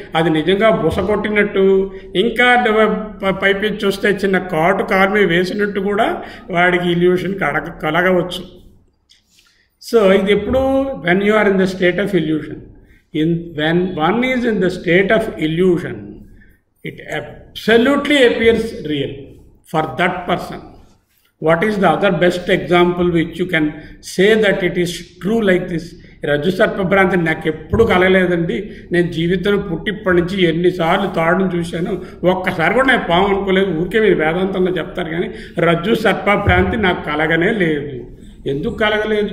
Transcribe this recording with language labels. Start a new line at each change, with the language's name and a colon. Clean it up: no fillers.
Telugu: అది నిజంగా బుస కొట్టినట్టు, ఇంకా పైపించి వస్తే చిన్న కారు మీద వేసినట్టు కూడా వాడికి ఇల్యూషన్ కలగవచ్చు. సో ఇది ఎప్పుడు?
English: When you are in the state of illusion. When one is in the state of illusion, it absolutely appears real for that person. What is the other best example which you can say that it is true like this?
Telugu: రజ్జు సర్పభ్రాంతి నాకు ఎప్పుడు కలగలేదండి. నేను జీవితం పుట్టిప్పటి నుంచి ఎన్నిసార్లు తాడును చూశాను, ఒక్కసారి కూడా నేను పాము అనుకోలేదు. ఊరికే మీరు వేదాంతంలో చెప్తారు కానీ రజ్జు సర్పభ్రాంతి నాకు కలగనే లేదు. ఎందుకు కలగలేదు?